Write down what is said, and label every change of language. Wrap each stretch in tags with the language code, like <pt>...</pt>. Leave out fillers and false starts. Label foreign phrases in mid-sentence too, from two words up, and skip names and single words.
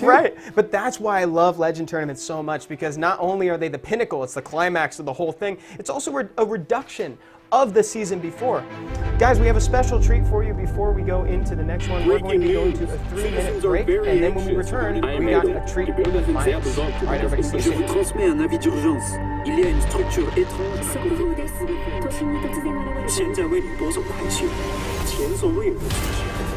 <en>Right, but that's why I love Legend Tournaments so much, because not only are they the pinnacle, it's the climax of the whole thing, it's also a reduction of the season before. Guys, we have a special treat for you before we go into the next one. We're going to be going to a 3-minute break, and then when we return, we got a treat in the finals. All right, everybody, stay</en> <fr>Je vous</fr> <en>safe.</en> <fr>transmets un avis d'urgence. Il y a une structure étrange.</fr> <ja>速報です。都心に突然現れる。</ja> <zh>现在为你播送快讯，前所未有的惊喜。</zh>